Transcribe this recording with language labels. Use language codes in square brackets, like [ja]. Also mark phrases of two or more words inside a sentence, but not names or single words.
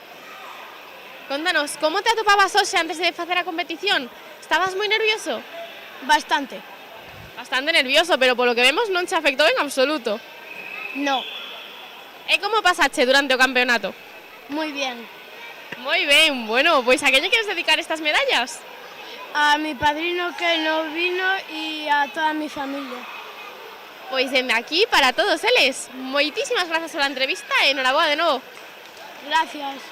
[gl] Contanos, como te atopabas hoxe antes de facer a competición? Estabas moi nervioso? Bastante. Bastante nervioso, pero polo que vemos non te afectou en absoluto. [es] No. [gl] E como pasache durante o campeonato? [es] Muy bien. [gl] Moi ben, bueno, pois a que lle queres dedicar estas medallas? [es] A mi padrino que no vino y a toda mi familia. [gl] Pois dende aquí, para todos eles, moitísimas grazas pola entrevista e enhoraboa de novo. [es] Gracias.